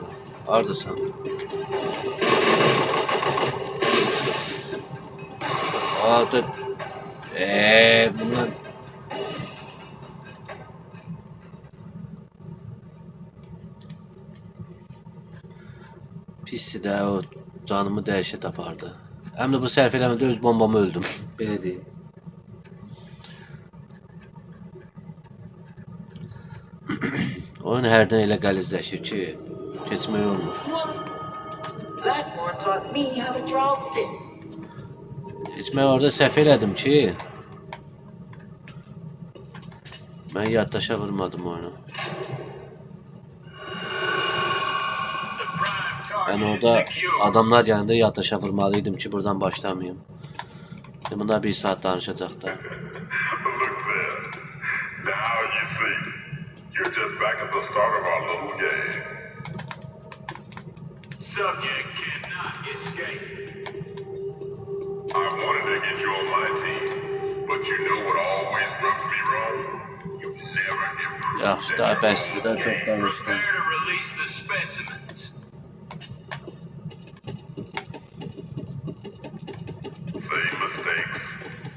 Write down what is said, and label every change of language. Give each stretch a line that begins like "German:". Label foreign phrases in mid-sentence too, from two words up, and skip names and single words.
Azerbaijani: Arda sen. Arda. Bunlar. Pissi də o canımı dəhşət apardı. Həm də bu sərf eləmədə öz bombamı öldüm. Belə deyim. Oyun hərdən elə qəlizləşir ki, keçmək olmur.
English: Blackmore taught me how to draw this.
Azerbaijani: Keçmək orada səhv elədim ki, mən yaddaşa vurmadım oyunu.
Turkish: Ben orada adamlar yanında yaddaşa vurmalıydım ki buradan başlamayayım. Şimdi bunlar bir saat danışacak da.
English: Look there. Now you see. You're just back at the start of our little game. Subject cannot escape. I wanted to get you on my team, but you know what always rubs me wrong? You never improve.
Azerbaijani: Yaxşı da bəsdir də çox danışdım.
English: Prepare to release the specimens. Same mistakes.